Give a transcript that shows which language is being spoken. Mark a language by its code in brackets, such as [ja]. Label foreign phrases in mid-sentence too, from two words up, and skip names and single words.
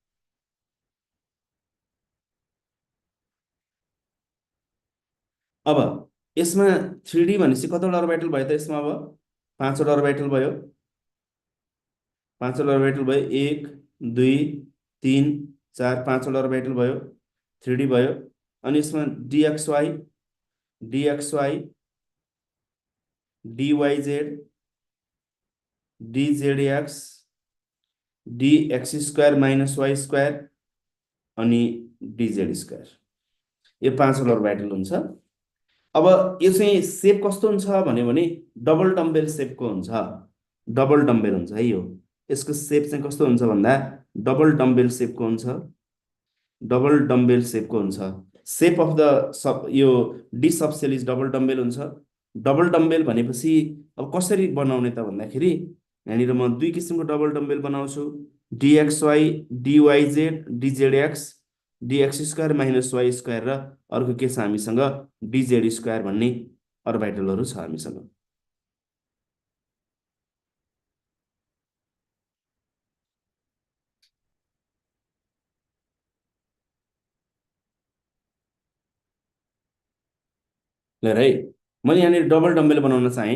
[ne] अब यसमा 3d भनेपछि कतिवटा अर्बिटल भयो त? यसमा अब 5 वटा अर्बिटल भयो। 5 वटा अर्बिटल भयो, 1 2 3 4 5 वटा अर्बिटल भयो, 3d भयो। अनि यसमा dxy dxy dyz dzx dx² - y² अनि dz², यो 5 वटा अर्बिटल हुन्छ। अब यो चाहिँ सेप कस्तो हुन्छ भने [en] double dumbbell [ne] सेपको हुन्छ। [en] double dumbbell [ne] हुन्छ है। यो यसको सेप चाहिँ कस्तो हुन्छ भन्दा [en] double dumbbell [ne] सेपको हुन्छ। [en] double dumbbell [ne] सेपको हुन्छ। [en] shape of the यो d subshell is double dumbbell हुन्छ। double dumbbell [ne] भनेपछि अब कसरी बनाउने त भन्दाखेरि यहाँनिर म दुई किसिमको [en] double dumbbell [ne] बनाउँछु, dxy dyz dzx dx² - y² र अर्को के छ हामीसँग dz² भन्ने अर्बिटलहरु छ हामीसँग। ल है, मैले यहाँनिर [en] double dumbbell [ne] बनाउन चाहे।